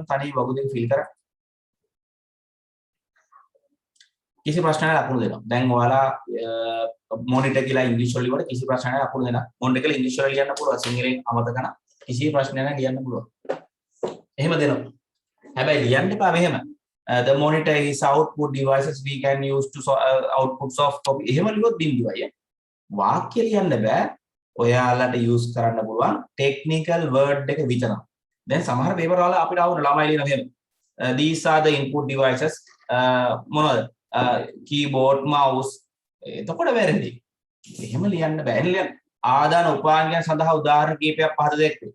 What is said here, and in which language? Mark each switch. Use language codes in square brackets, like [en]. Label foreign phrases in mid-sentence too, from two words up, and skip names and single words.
[si] තනියෙන් වගු දෙක ෆිල් කරන්න. කිසි ප්‍රශ්නයක් ලකුණු දෙනවා. දැන් ඔයාලා මොනිටර් කියලා ඉංග්‍රීසි වල ලියවට කිසි ප්‍රශ්නයක් ලකුණු දෙනවා. මොනිටර් කියලා ඉංග්‍රීසි වල ලියන්න පුළුවන්. සිංහලෙන් අමතක කරන කිසි ප්‍රශ්නයක් නැහැ ලියන්න පුළුවන්. එහෙම දෙනවා. හැබැයි ලියන්න එපා මෙහෙම. [en] The monitor is output devices we can use to outputs of copy. [si] එහෙම ලියුවොත් බින්දුවයි. වාක්‍ය ලියන්න බෑ. ඔයාලට use කරන්න පුළුවන් [en] technical word [si] එක විතරයි. දැන් සමහර පේපර් වල අපිට ආවුන ළමයි ලියන මෙහෙම. [en] These are the input devices. [si] මොනවද? [en] keyboard mouse. [si] එතකොට වැරදි. එහෙම ලියන්න බෑ. ලියන්න. ආදාන උපාංගයන් සඳහා උදාහරණ කීපයක් පහත දෙන්නේ.